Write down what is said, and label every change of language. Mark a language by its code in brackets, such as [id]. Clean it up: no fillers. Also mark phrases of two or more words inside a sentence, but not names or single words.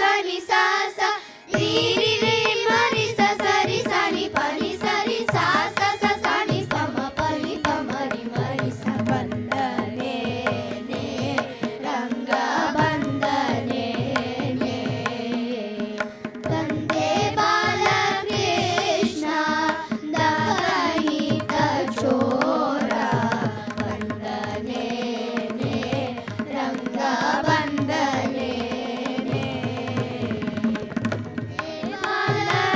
[kn] ನಿ ಸ ಸ ರಿ ರಿ ರಿ ಮ ರಿ ಸ ಸ ರಿ ಸ ನಿ ಪ ನಿ ಸ ರಿ ಸ ಸ ಸ ಸ ನಿ ಪ ಮ ಪ ನಿ ಪ ಮ ರಿ ಸ ಬಂದನೆ ನೇ ರಂಗ ಬಂದನೆ ನೇ ತಂದೆ ಬಾಲಕೃಷ್ಣ ದಹಿತ ಚೋರ ಬಂದನೆ ನೇ ರಂಗ ಬಂದನೆ ನೇ